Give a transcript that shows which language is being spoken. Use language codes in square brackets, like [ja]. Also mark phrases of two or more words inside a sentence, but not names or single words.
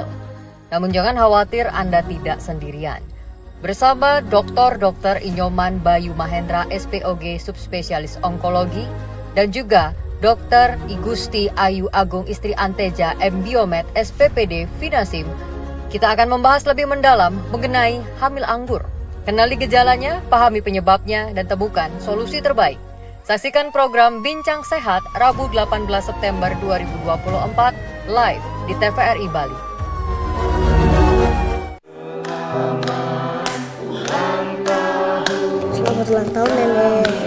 [id] Namun jangan khawatir, Anda tidak sendirian. Bersama Dr. Inyoman Bayu Mahendra, SPOG Subspesialis Onkologi, dan juga Dr. Igusti Ayu Agung Istri Anteja M. Biomed SPPD Finasim, kita akan membahas lebih mendalam mengenai hamil anggur. Kenali gejalanya, pahami penyebabnya, dan temukan solusi terbaik. Saksikan program Bincang Sehat Rabu 18 September 2024 live di TVRI Bali. Selamat ulang tahun nenek.